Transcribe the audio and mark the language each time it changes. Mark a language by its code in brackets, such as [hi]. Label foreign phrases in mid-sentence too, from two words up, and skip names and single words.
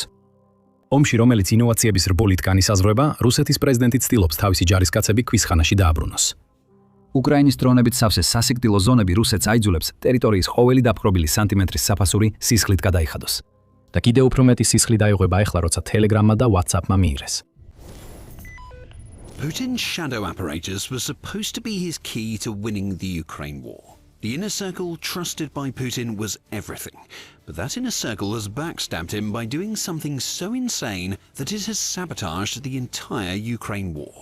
[ka] ომში, რომელიც ინოვაციების რბოლით განისაზღვრება, რუსეთის პრეზიდენტი ცდილობს თავისი ჯარისკაცები ქვისხანაში დააბრუნოს. უკრაინის დრონებით სავსე სასიკვდილო ზონები რუსეთს აიძულებს ტერიტორიის ყოველი დაპყრობილი სანტიმეტრის საფასური სისხლით გადაიხადოს. და კიდევ უფრო მეტი სისხლი დაიღუება ახლა, როცა Telegram-მა და WhatsApp-მა მიიღეს. [en] Putin's shadow apparatus was supposed to be his key to winning the Ukraine war. The inner circle trusted by Putin was everything, but that inner circle has backstabbed him by doing something so insane that it has sabotaged the entire Ukraine war.